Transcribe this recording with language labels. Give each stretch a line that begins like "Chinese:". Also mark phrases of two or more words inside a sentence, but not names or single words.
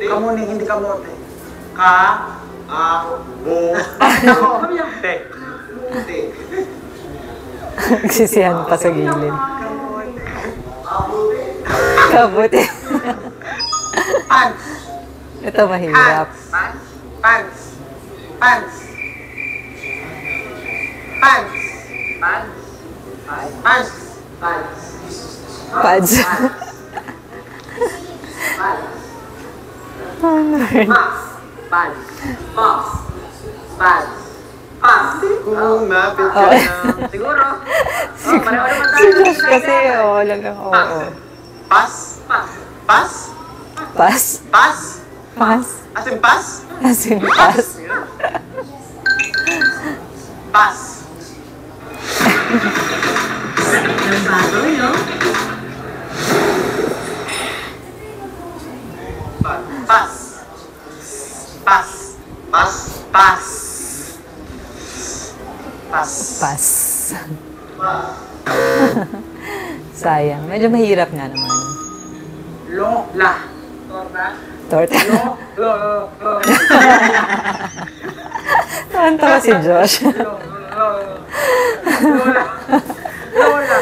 Filipino: Kamuning, hindi kamote. Kabote. Nagsisihan pa sa gilid. Kabuti. Pants. Ito mahirap. Pants. Pants. Pants. Pants. Pants. Pants. Pants. Pads. Max. Pants. Max. Pants. Pants. Kung mapit ka Okay. na. Siguro. Pareho naman Si tayo. Josh kasi, lang oo. Pas. Pass. Pas. Pas. Pas. Pas.
English: As in pas. As in pas.
Filipino: Pas. Pas. Pas. Pas. Pas. Pas. Pas. Sayang. Medyo mahirap nga naman. Lola. Torta. Torta. Lo. Tawa si Josh. Lola. Lola.